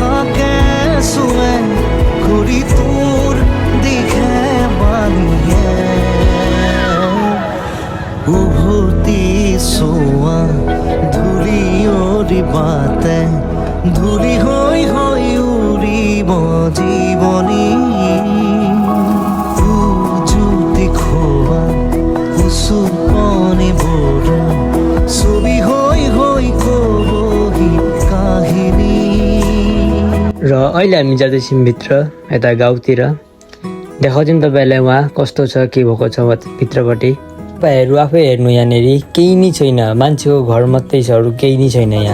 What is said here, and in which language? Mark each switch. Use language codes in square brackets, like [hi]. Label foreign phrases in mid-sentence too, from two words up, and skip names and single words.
[ne] धुली होई होई उड़ीब जीवनी जुति खोआ उसुपने बोर सुबी होई होई कोही काहिनी। र अहिले हामी जाँदैछौँ भित्र यता गाउँतिर। देखाउँछौँ तपाईँलाई वहाँ कस्तो छ के भएको छ भित्रपट्टि। तपाईँहरू आफै हेर्नु यहाँनिर केही नै छैन, मान्छेको घर मात्रै छ, अरू केही नै छैन यहाँ।